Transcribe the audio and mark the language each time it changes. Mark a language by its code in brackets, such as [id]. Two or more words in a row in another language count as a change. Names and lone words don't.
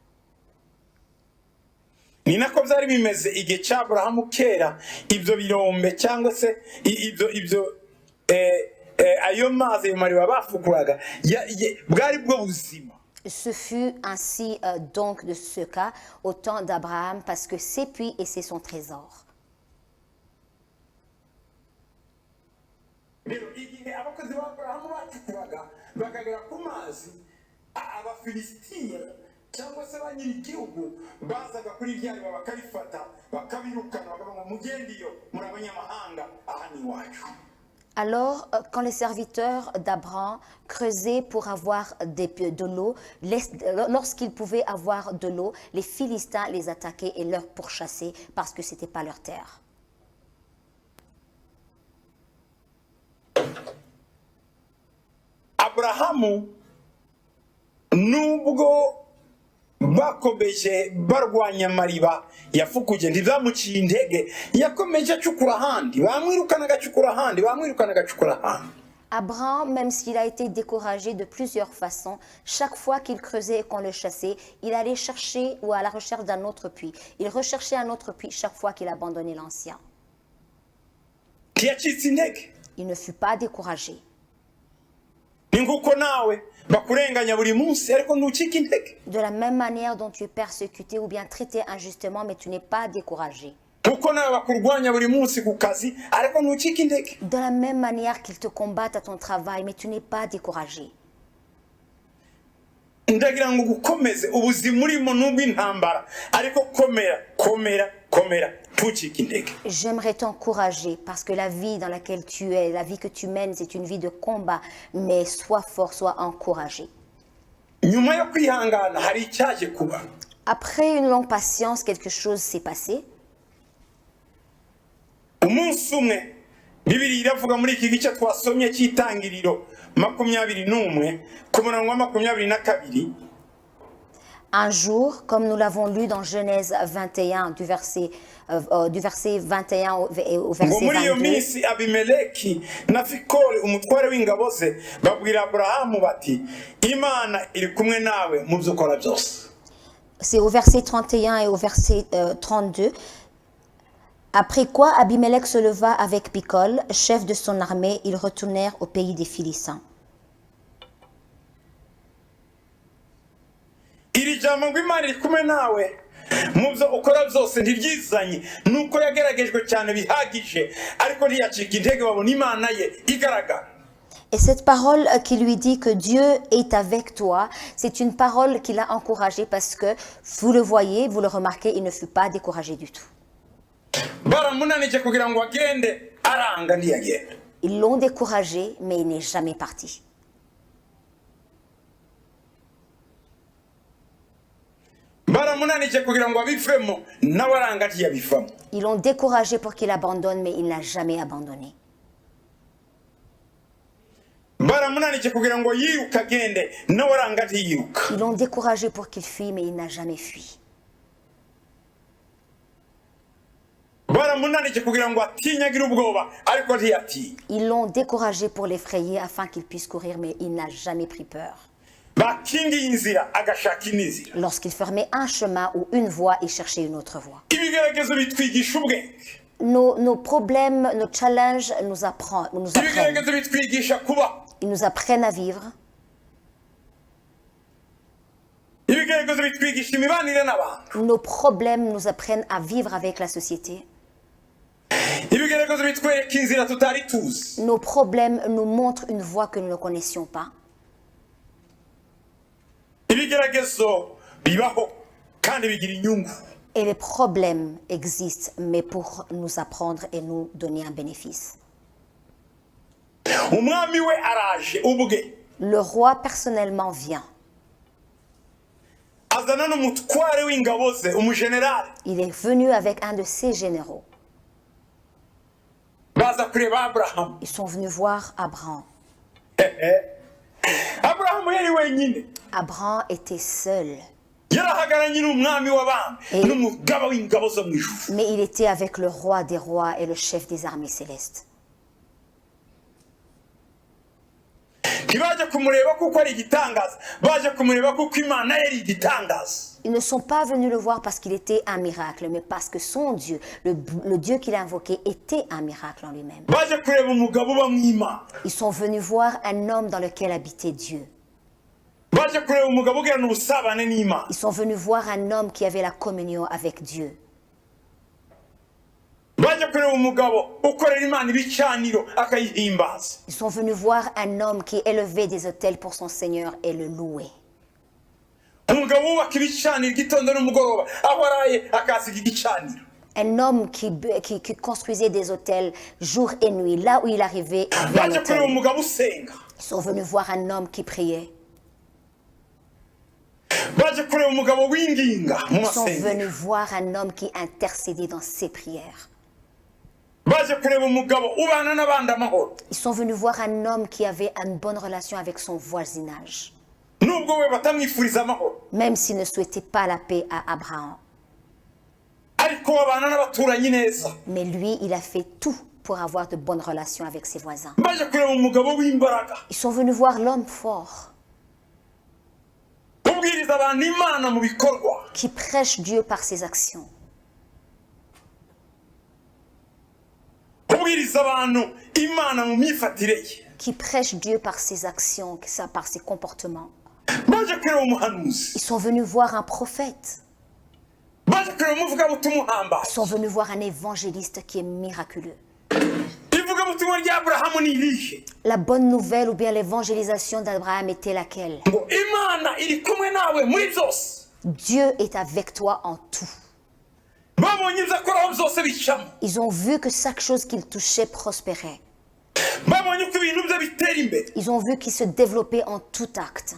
[rw] Ni nako byari bimeze igihe cya Aburahamu kera, ibyo birombe cyangwa se ayo mazi ayo mariba bafukuraga bwari bwo buzima. [fr] Ce fut ainsi donc de ce cas au temps d'Abraham, parce que ses puits et c'est son trésor. [rw] Rero igihe abakozi ba Aburahamu bacukuraga bakagera ku mazi, Abafilisitiya cyangwa se ba nyir'igihugu bazaga kuri rya riba bakarifata bakabirukana bakavuga ngo mugende iyo muri abanyamahanga, aha ni iwacu. [fr] Alors, quand les serviteurs d'Abraham creusaient pour avoir de l'eau, lorsqu'ils pouvaient avoir de l'eau, les Philistins les attaquaient et leur pourchassaient parce que ce n'était pas leur terre. [rw] Aburahamu nubwo bakomeje barwanya amariba yafukuje ntibyamuciye intege, yakomeje acukura ahandi, bamwirukana agacukura ahandi, bamwirukana agacukura ahandi. [fr] Abraham, même s'il a été découragé de plusieurs façons, chaque fois qu'il creusait et qu'on le chassait, il allait chercher ou à la recherche d'un autre puits. Il recherchait un autre puits chaque fois qu'il abandonnait l'ancien. [rw] Ntiyacitse intege. [fr] Il ne fut pas découragé. [rw] Ni nguko nawe bakurenganya buri munsi ariko ntucike intege. [fr] De la même manière dont tu es persécuté ou bien traité injustement, mais tu n'es pas découragé. [rw] Kuko nawe bakurwanya buri munsi ku kazi ariko ntucike intege. [fr] De la même manière qu'ils te combattent à ton travail, mais tu n'es pas découragé. [rw] Ndagira ngo gukomeze ubuzima urimo n'ubw'intambara ariko komera ntucike intege. [fr] J'aimerais t'encourager parce que la vie dans laquelle tu es, la vie que tu mènes, c'est une vie de combat, mais sois fort, sois encouragé. [rw] Nyuma yo kwihangana hari icyaje kuba. [fr] Après une longue patience, quelque chose s'est passé. [rw] Umunsi umwe Bibiliya iravuga muri iki gice twasomye cy'itangiriro 21 ku murongo wa 22. [fr] Un jour, comme nous l'avons lu dans Genèse 21 du verset du verset 21 au [rw] ngo [fr] verset [rw] muri iyo 22. minsi abimeleki na fikoli umutware w'ingabo ze babwira aburahamu bati imana iri kumwe nawe mu byo ukora byose. [fr] C'est au verset 31 et au verset 32. Après quoi, Abimelech se leva avec Picol, chef de son armée. Ils retournèrent au pays des Philistins. [rw] iri jambo ngo imana iri kumwe nawe mu byo ukora byose ntiryizanye nuko yageragejwe cyane bihagije ariko ntiyacika intege babona imana ye igaragara. [fr] Et cette parole qui lui dit que Dieu est avec toi, c'est une parole qui l'a encouragé parce que vous le voyez, vous le remarquez, il ne fut pas découragé du tout. [rw] baramunanije kugira ngo agende aranga ntiyagenda. [fr] Ils l'ont découragé, mais il n'est jamais parti. [rw] baramunanije kugira ngo abivemo nawe aranga ntiyabivamo. [fr] Ils l'ont découragé pour qu'il abandonne, mais il n'a jamais abandonné. [rw] baramunanije kugira ngo yiruke agende nawe aranga ntiyiruka. [fr] Ils l'ont découragé pour qu'il fuit, mais il n'a jamais fui. [rw] baramunanije kugira ngo atinyagire ubwoba ariko ntiyatinya. [fr] Ils l'ont découragé pour l'effrayer afin qu'il puisse courir, mais il n'a jamais pris peur. [rw] bakingiye inzira agashaka inzira. [fr] Lorsqu'il fermait un chemin ou une voie, il cherchait une autre voie. [rw] ibigeragezo bitwigisha ubwenge. [fr] Nos problèmes, nos challenges nous apprennent. [rw] ibigeragezo bitwigisha kuba. [fr] Ils nous apprennent à vivre. [rw] ibigeragezo bitwigisha imibanire n'abantu. [fr] Nos problèmes nous apprennent à vivre avec la société. [rw] ibigeragezo bitwereka inzira tutari tuzi. [fr] Nos problèmes nous montrent une voie que nous ne connaissions pas. [rw] ibigeragezo bibaho kandi bigira inyungu. [fr] Et les problèmes existent, mais pour nous apprendre et nous donner un bénéfice. [rw] umwami we araje ubwe [fr] Le roi personnellement vient. [rw] azana n'umutware w'ingabo ze umujenerali. [fr] Il est venu avec un de ses généraux. [rw] baza kureba aburahamu. [fr] Ils sont venus voir Abraham. [rw] aburahamu yari wenyine. [fr] Abraham était seul, [rw] yarahagaranye n'umwami w'abami n'umugaba w'ingabo zo mu ijuru. [fr] mais il était avec le roi des rois et le chef des armées célestes. [rw] ntibaje kumureba kuko ari igitangaza baje kumureba kuko imana yari igitangaza. [fr] Ils ne sont pas venus le voir parce qu'il était un miracle, mais parce que son Dieu, le Dieu qu'il a invoqué, était un miracle en lui-même. [rw] baje kureba umugabo uba mu imana. [fr] Ils sont venus voir un homme dans lequel habitait Dieu. [rw] baje kureba umugabo ugirana ubusabane n'imana. [fr] Ils sont venus voir un homme qui avait la communion avec Dieu. [rw] baje kureba umugabo ukorera imana ibicaniro akayihimbaza. [fr] Ils sont venus voir un homme qui élevait des autels pour son Seigneur et le louait. [rw] umugabo wubaka ibicaniro igitondo n'umugoroba aho araye akasiga igicaniro. [fr] Un homme qui construisait des autels jour et nuit. Là où il arrivait, il avait un [rw] baje kureba [fr] autel. [rw] umugabo usenga. [fr] Ils sont venus voir un homme qui priait. [rw] baje kureba umugabo w'inginga mu [fr] Ils sont [rw] masengero. [fr] venus voir un homme qui intercédait dans ses prières. [rw] baje kureba umugabo ubana n'abandi amahoro. [fr] Ils sont venus voir un homme qui avait une bonne relation avec son voisinage, [rw] nubwo we batamwifuriza amahoro [fr] même s'il ne souhaitait pas la paix à Abraham. [rw] ariko babana n'abaturanyi neza. [fr] Mais lui, il a fait tout pour avoir de bonnes relations avec ses voisins. [rw] baje kureba umugabo w'imbaraga [fr] Ils sont venus voir l'homme fort [rw] ubwiriza abantu imana mu bikorwa. [fr] qui prêche Dieu par ses actions, [rw] ubwiriza abantu imana mu myifatire ye. [fr] qui prêche Dieu par ses actions, par ses comportements. [rw] baje kureba umuhanuzi. [fr] Ils sont venus voir un prophète. [rw] baje kureba umuvugabutumwa [fr] Ils [rw] uhambaye. [fr] sont venus voir un évangéliste qui est miraculeux. [rw] ivugabutumwa ry'aburahamu ni irihe? [fr] La bonne nouvelle ou bien l'évangélisation d'Abraham était laquelle? [rw] ngo imana iri kumwe nawe muri byose. [fr] Dieu est avec toi en tout. [rw] babonye ibyo akoraho byose bicamo. [fr] Ils ont vu que chaque chose qu'il touchait prospérait. [rw] babonye ko ibintu bye bitera imbere. [fr] Ils ont vu qu'il se développait en tout acte.